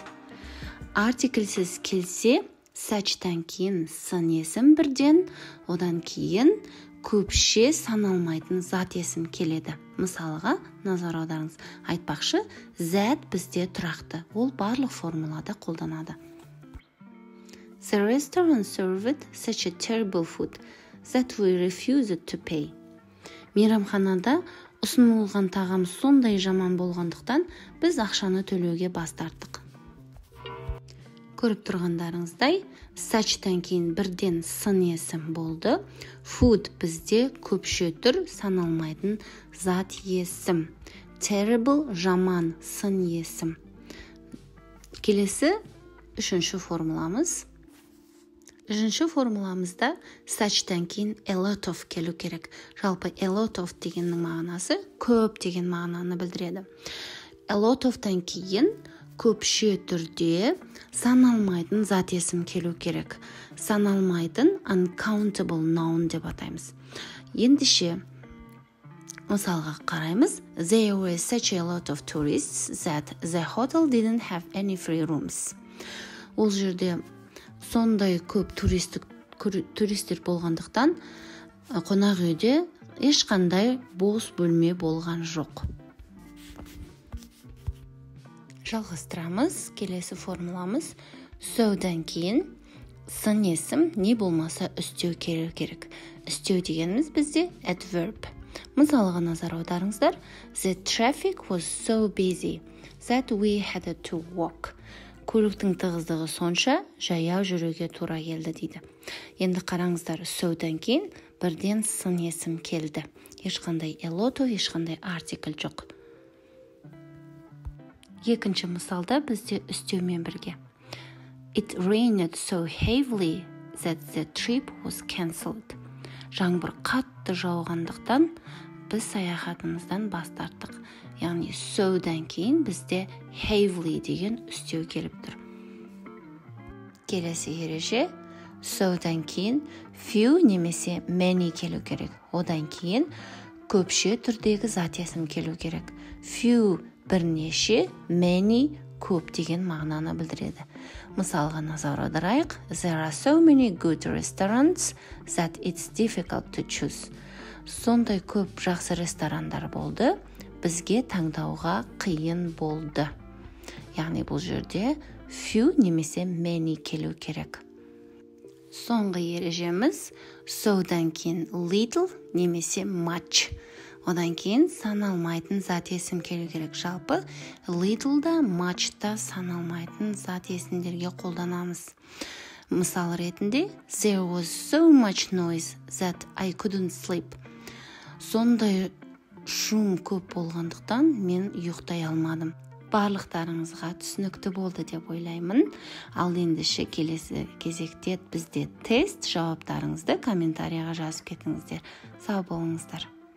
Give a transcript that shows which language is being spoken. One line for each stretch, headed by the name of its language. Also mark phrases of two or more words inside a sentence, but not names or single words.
Kazakh: Артикльсіз келсе, such'тан кейін сын есім бірден, одан кейін көпше саналмайтын зат есім келеді. Мысалға назар аударыңыз. Айтпақшы, зәт бізде тұрақты. Ол барлық формулада қолданады.
English: The restaurant served such a terrible food that we refused to pay.
Kazakh: Мейрамханада ұсынылған тағам сондай жаман болғандықтан біз ақшаны төлеуге бас тарттық. Көріп тұрғандарыңыздай, such'тан кейін бірден сын есім болды. Food бізде көпше түр саналмайтын зат есім. Terrible жаман сын есім. Келесі үшінші формуламыз. Үшінші формуламызда such'тан кейін
English: a lot of
Kazakh: келу керек. Жалпы
English: a lot of
Kazakh: дегеннің мағынасы көп деген мағынаны білдіреді.
English: A lot of-
Kazakh: тан кейін көпше түрде саналмайтын зат есім келу керек. Саналмайтын
English: uncountable noun
Kazakh: деп атаймыз. Ендеше, мысалға қараймыз.
English: There were such a lot of tourists that the hotel didn't have any free rooms.
Kazakh: Ол жерде сондай көп туристер болғандықтан қонақ үйде ешқандай бос бөлме болған жоқ. Жалғастырамыз. Келесі формуламыз so'дан кейін сын есім не болмаса үстеу келу керек. Үстеу дегеніміз бізде adverb. Мысалға назар аударыңыздар.
English: The traffic was so busy that we had to walk.
Kazakh: Көліктің тығыздығы сонша жаяу жүруге тура келді дейді. Енді қараңыздар, so'дан кейін бірден сын есім келді. Ешқандай
English: a lot,
Kazakh: ешқандай артикль жоқ. Екінші мысалда бізде үстеумен бірге.
English: It rained so heavily that the trip was cancelled.
Kazakh: Жаңбыр қатты жауғандықтан біз саяхатымыздан бас тарттық. Яғни so'дан кейін бізде heavily деген үстеу келіп тұр. Келесі ереже, so'дан кейін few немесе many келу керек. Одан кейін көпше түрдегі зат есім келу керек. Few бірнеше, many көп деген мағынаны білдіреді. Мысалға назар аударайық.
English: There are so many good restaurants that it's difficult to choose.
Kazakh: Сондай көп жақсы ресторандар болды, бізге таңдауға қиын болды. Яғни бұл жерде few немесе many келу керек. Соңғы ережеміз so'дан кейін little немесе much. Одан кейін саналмайтын зат есім келу керек. Жалпы little-да, much-та саналмайтын зат есімдерге қолданамыз. Мысал ретінде,
English: there was so much noise that I couldn't sleep.
Kazakh: Сондай шум көп болғандықтан мен ұйықтай алмадым. Барлықтарыңызға түсінікті болды деп ойлаймын. Ал ендеше келесі кезекте бізде тест, жауаптарыңызды комментарияға жазып кетіңіздер. Сау болыңыздар.